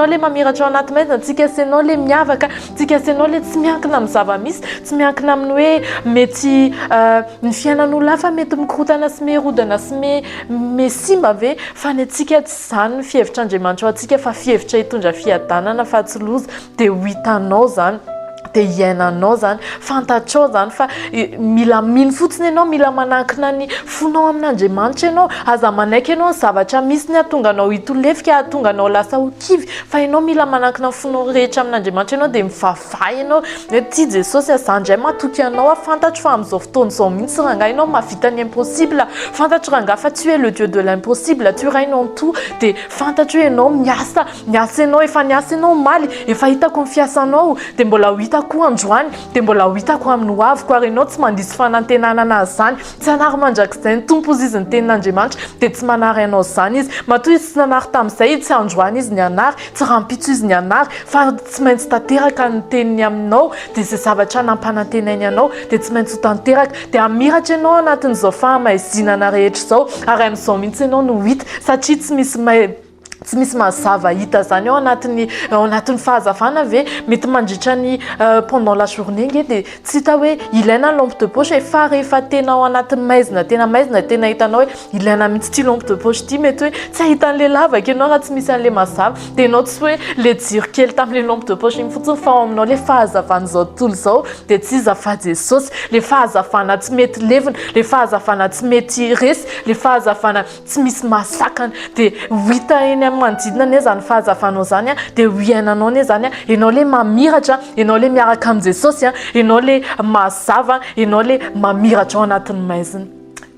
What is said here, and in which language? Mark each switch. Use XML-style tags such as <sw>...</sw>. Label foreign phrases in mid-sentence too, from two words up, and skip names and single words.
<mg>le mamiratra ao anaty maizina, tsika sy ianao le miavaka, tsika sy ianao le tsy miankina amin'ny zava-misy, tsy miankina amin'ny hoe mety ny fiainan'olona hafa mety mikorotana sy miherodana sy simba ve, fa ny antsika tsy izany ny fihevitr'Andriamanitra ao antsika fa fihevitra hitondra fiadanana fa tsy loza, dia ho hitanao zany, dia iainanao zany, fantatrao zany fa mila mino fotsiny ianao, mila manankina ny fonao amin'Andriamanitra ianao. Aza manaiky ianao ny zavatra misy ny ahatonga anao hitolefika, ahatonga anao lasa ho kivy, fa ianao mila manankina ny fonao rehetra amin'Andriamanitra ianao, dia mivavaha ianao hoe ty Jesosy za ndray matoky anao, fantatro fa amin'izao fotoana izao mihitsy rangahy ianao mahavita ny impossible, fantatro rangahy fa</mg> <fr>tu es le Dieu de l'impossible, tu règnes en tout,</fr> <mg>dia fantatro ianao miasa ianao, efa niasa ianao maly, efa hitako ny fiasanao, dia mbola ho hitako androany, dia mbola ho hitako amin'ny hoaviko, ary ianao tsy mandisy fanantenana azy zany, tsy hanary mandrakizay ny tompo ozy izy ny tenin'Andriamanitra, dia tsy manary anao zany izy. Matoa izy tsy nanary tamin'izay, tsy androany izy ny anary, tsy rampitso izy ny anary, fa tsy maintsy tanteraka ny teniny aminao, dia izay zavatra nampanantenainy anao dia tsy maintsy ho tanteraka, dia amiratra ianao anatin'izao fahamaizinana rehetra izao, ary amin'izao mihitsy ianao no hita, satria tsy misy mazava hita zany ao anatin'ny fahazavana ve, mety mandritra ny</mg> <fr>pendant la journée</fr> <mg>nge dia tsy hita hoe ilaina</mg> <fr>lampe de poche,</fr> <mg>efa rehefa tena ao anatin'ny maizina tena hitanao hoe ilaina mihitsy ty</mg> <fr>lampe de poche</fr> <mg>ty, mety hoe tsy ahitan'le lavaka ianao raha tsy misy an'le mazava, dia ianao tsy hoe le jiro kely tamin'le</mg> <fr>lampe de poche</fr> <mg>iny fotsiny, fa ao aminao le fahazavana zao tontolo zao, dia tsy iza fa Jesosy, le fahazavana tsy mety levina, le fahazavana tsy mety resy, le fahazavana tsy misy mahasakana, dia hita eny amin'ny manodidina anie zany fahazavanao zany, dia ho iainanao anie zany, ianao le mamiratra, ianao le miaraka amin'ny Jesosy, ianao le mazava, ianao le mamiratra ao anatin'ny maizina.</mg>